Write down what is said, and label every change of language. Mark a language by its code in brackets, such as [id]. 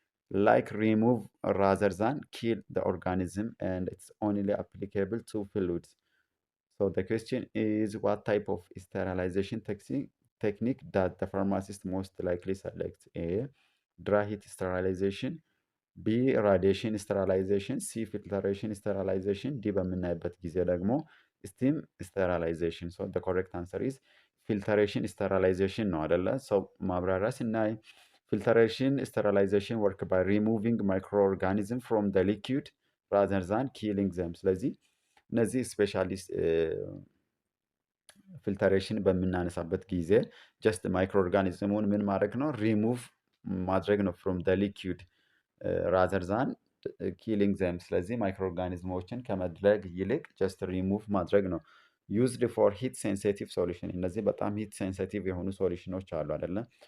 [en] ላይክ ሪሙቭ ራዘር ዛን ኪል ዘ ኦርጋኒዝም ኤንድ ኢትስ ኦንሊ አፕሊካብል ቱ ፍሉድስ። So the question is, what type of sterilization technique that the pharmacist most likely selects? A. Dry heat sterilization, B. Radiation sterilization, C. Filtration sterilization, D. [am] በምናይበት ጊዜ ደግሞ [en] steam sterilization. So the correct answer is filtration sterilization [am] ነው አይደለ? [en] So [am] ማብራሪያ ስናይ [en] filtration sterilization work by removing microorganism from the liquid rather than killing them. [am] ስለዚህ እነዚህ ስፔሻሊስት ፊልተሬሽን በምናነሳበት ጊዜ ጀስት ማይክሮ ኦርጋኒዝሙን ምን ማድረግ ነው? ሪሙቭ ማድረግ ነው [en] ፍሮም ደ ሊኩድ ራዘር ዛን ኪሊንግ ዘም። [am] ስለዚህ ማይክሮ ኦርጋኒዝሞችን ከመድረግ ይልቅ ጀስት ሪሙቭ ማድረግ ነው። [en] ዩዝድ ፎር ሂት ሴንሲቲቭ ሶሉሽን። [am] እነዚህ በጣም ሂት ሴንሲቲቭ የሆኑ ሶሉሽኖች አሉ አይደለም?